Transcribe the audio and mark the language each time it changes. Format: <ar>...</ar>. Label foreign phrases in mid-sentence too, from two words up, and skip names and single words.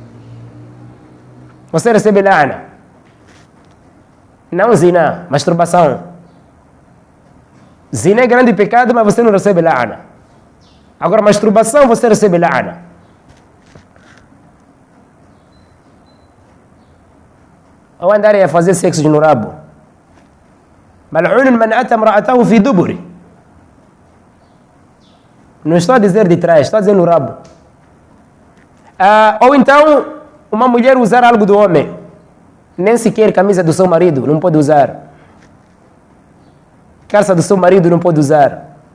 <pt>Você recebe la'na. Não zina, masturbação. Zina é grande pecado, mas você não recebe la'na. Agora, masturbação, você recebe la'na. ou andarem a fazer sexo no rabo.</pt> <ar>ملعون من أتى امرأته في دبرها.</ar> <pt>Não estou a dizer de trás, estou a dizer no rabo. Ou então, uma mulher usar algo do homem. Nem sequer camisa do seu marido não pode usar. Calça do seu marido não pode usar.</pt>